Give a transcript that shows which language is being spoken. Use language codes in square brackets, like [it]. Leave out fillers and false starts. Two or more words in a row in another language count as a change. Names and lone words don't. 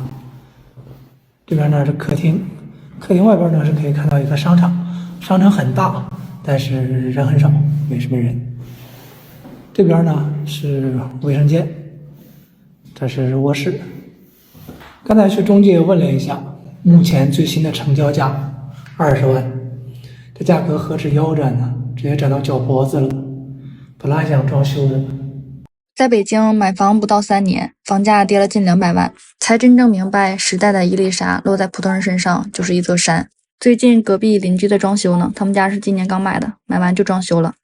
[zh] 這邊呢是客廳，客廳外邊呢是可以看到一個商場，商場很大，但是人很少，沒什麼人。這邊呢是衛生間，這是臥室。剛才去中介問了一下，目前最新的成交價20萬，這價格何止腰斬呢，直接斬到腳脖子了。本來還想裝修的。在北京買房不到3年，房價跌了近200萬，才真正明白時代的一粒沙落在普通人身上就是一座山。最近隔壁鄰居的裝修呢，他們家是今年剛買的，買完就裝修了。